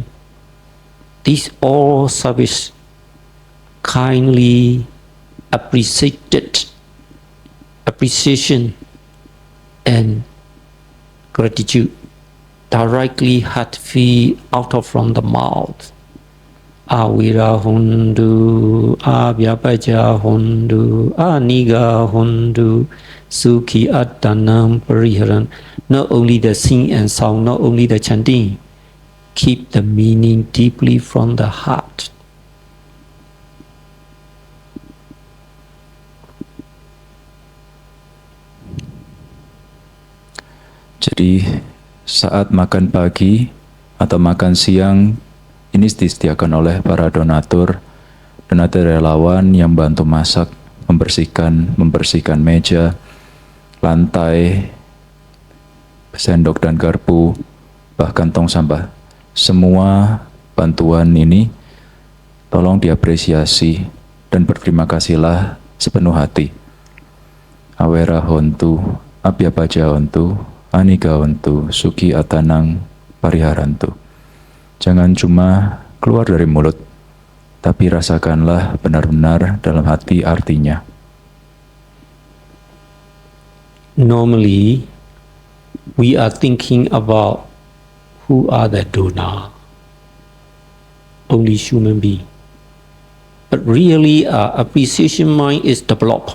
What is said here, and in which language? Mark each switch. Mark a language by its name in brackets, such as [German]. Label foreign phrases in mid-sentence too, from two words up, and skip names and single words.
[English] These all service kindly appreciation and gratitude directly heartfelt out of from the mouth. [Pali] Awira hundu, abhyapaja hundu, aniga hundu, sukhi attanam pariharan. [English] Not only the sing and song, not only the chanting, keep the meaning deeply from the heart. [Indonesian] Jadi saat makan pagi atau makan siang ini disediakan oleh para donatur relawan yang bantu masak, membersihkan meja, lantai, sendok dan garpu, bahkan tong sampah. Semua bantuan ini tolong diapresiasi dan berterima kasihlah sepenuh hati. [Pali] Awera hontu, abhyapaja hontu, aniga hontu, suki atanang pariharantu. [Indonesian] Jangan cuma keluar dari mulut, tapi rasakanlah benar-benar dalam hati artinya. [English] Normally, we are thinking about who are the donor, only human being. But really, appreciation mind is developed.